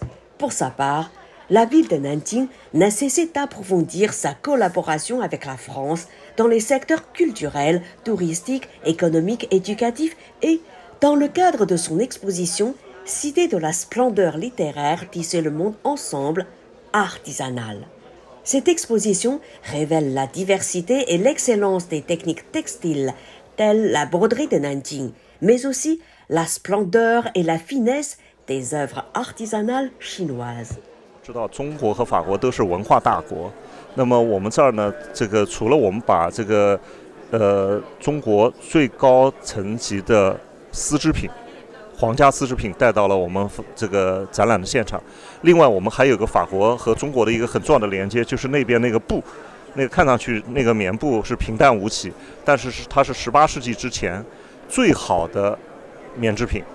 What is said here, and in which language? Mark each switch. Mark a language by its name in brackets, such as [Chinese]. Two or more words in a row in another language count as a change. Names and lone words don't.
[French] Pour sa part, la ville de Nanjing n'a cessé d'approfondir sa collaboration avec la France dans les secteurs culturels, touristiques, économiques, éducatifs et, dans le cadre de son exposition Cité de la splendeur littéraire, tisser le monde ensemble, artisanale. Cette exposition révèle la diversité et l'excellence des techniques textiles, telles la broderie de Nanjing, mais aussi la splendeur et la finesse des œuvres artisanales chinoises. [Chinese] 知道中国和法国都是文化大国，那么我们这儿呢，除了我们把中国最高层级的丝织品、皇家丝织品带到了我们这个展览的现场，另外我们还有个法国和中国的一个很重要的连接，就是那边那个布，那个看上去那个棉布是平淡无奇，但是它是18世纪之前最好的棉织品。